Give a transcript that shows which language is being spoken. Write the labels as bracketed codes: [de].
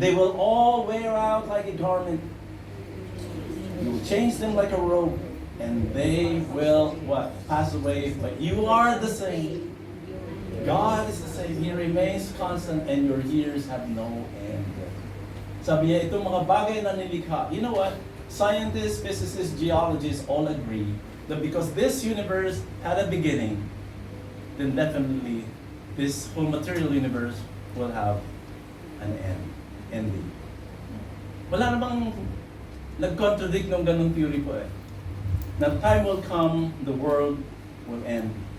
[en] They will all wear out like a garment. You will change them like a robe, and they will, what? Pass away, but you are the same. God is the same. He remains constant, and your years have no end. [tl] Sabi niya, itong mga bagay na nilikha, [en] you know what? Scientists, physicists, geologists all agree that because this universe had a beginning, then definitely this whole material universe will have an end, ending. [tl] Wala namang nag-contradict ng ganung theory po eh. Na [en] time will come, the world will end.